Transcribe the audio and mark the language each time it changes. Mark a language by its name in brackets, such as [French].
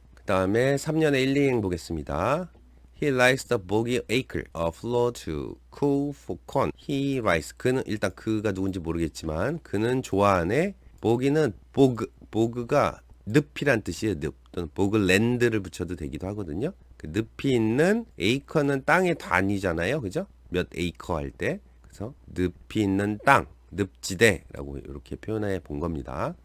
[Korean] 그 다음에 3년의 1, 2행 보겠습니다. [English] He likes the boggy acre, a floor to cool for corn. He likes, [Korean] 그는 일단 그가 누군지 모르겠지만 그는 좋아하네. boggy는 보그가 늪이란 뜻이에요. 늪 또는 보그랜드를 붙여도 되기도 하거든요. 그 늪이 있는 acre는 땅의 단위잖아요. 그죠? 몇 에이커 할 때. 그래서 늪이 있는 땅, 늪지대라고 이렇게 표현해 본 겁니다.